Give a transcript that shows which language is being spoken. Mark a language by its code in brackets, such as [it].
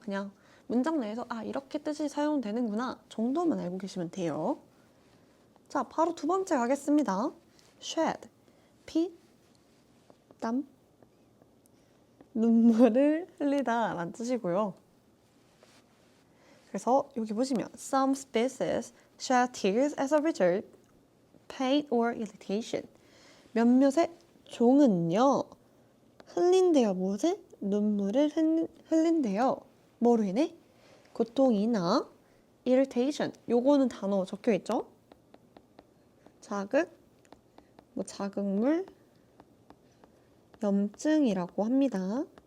[ko] 그냥 문장 내에서 이렇게 뜻이 사용되는구나 정도만 알고 계시면 돼요. 자, 바로 두 번째 가겠습니다. shed, 피, 땀, 눈물을 흘리다 라는 뜻이고요. 그래서 여기 보시면 [en] some species shed tears as a result pain or irritation. [ko] 몇몇의 종은요 흘린대요. 무엇을? 눈물을 흘린대요. 뭐로 인해? 고통이나 irritation. 요거는 단어 적혀 있죠? 자극, 자극물, 염증이라고 합니다.